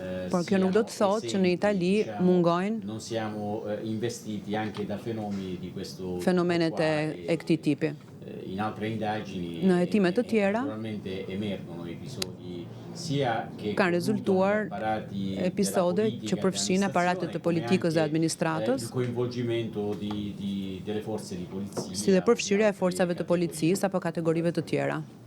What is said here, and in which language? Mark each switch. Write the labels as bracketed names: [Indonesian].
[Albanian] Por kjo nuk do të thotë që në Itali mungojnë [Italian] non siamo investiti anche da fenomeni di questo [Albanian] fenomenet e këtij tipi. [Italian] In altre indagini [Albanian] Në hetime të tjera [Italian] naturalmente emergono episodi sia che [Albanian] kanë rezultuar episode që përfshin aparatet të politikës dhe administratës, [Italian] il coinvolgimento delle forze di polizia, [Albanian] si dhe përfshirja e forcave të policisë apo kategorive të tjera.